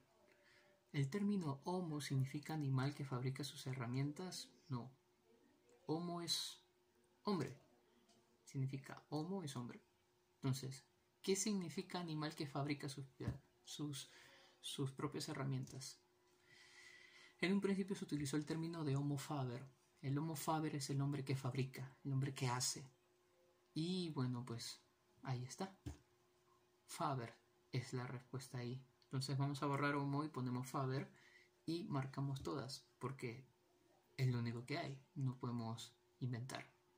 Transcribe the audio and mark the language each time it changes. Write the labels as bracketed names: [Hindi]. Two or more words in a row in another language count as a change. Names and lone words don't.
[Spanish] ¿El término homo significa animal que fabrica sus herramientas? No. Homo es hombre. Significa homo es hombre. Entonces, ¿qué significa animal que fabrica sus propias herramientas? En un principio se utilizó el término de [Latin] homo faber. [Spanish] El [Latin] homo faber [Spanish] es el hombre que fabrica, el hombre que hace. Y bueno, pues ahí está. Faber es la respuesta ahí. Entonces vamos a borrar homo y ponemos faber y marcamos todas, porque es lo único que hay, no podemos inventar.